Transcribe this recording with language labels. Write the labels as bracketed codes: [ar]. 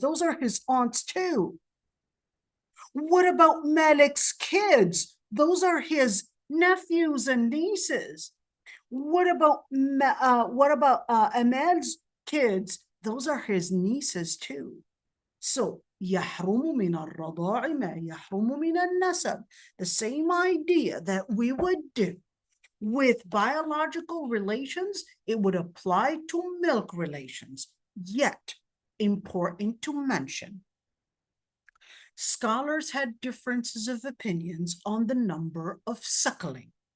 [en] Those are his aunts too. What about Malik's kids? Those are his nephews and nieces. What about Amal's kids? Those are his nieces too. [ar] So يحرم من الرضاع ما يحرم من النسب. [en] The same idea that we would do with biological relations, it would apply to milk relations. Yet, important to mention, scholars had differences of opinions on the number of suckling.